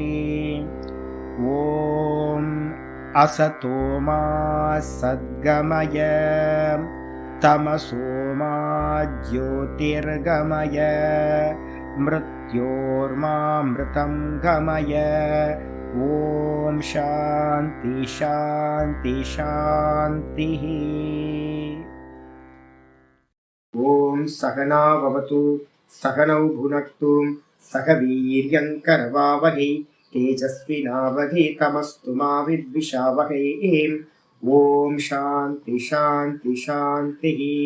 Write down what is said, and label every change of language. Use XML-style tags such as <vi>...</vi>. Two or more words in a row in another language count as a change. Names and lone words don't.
<sa>ॐ असतो मा सद्गमय तमसो मा ज्योतिर्गमय मृत्योर्मामृतं गमय. ओम् शान्ति शान्ति शान्तिः. ओम् सहना भवतु सहनौ भुनक्तु सह वीर्यं करवावहै तेजस्विनावधीतमस्तु मा विद्विषावहै. ओम् शान्ति शान्ति शान्तिः.</sa>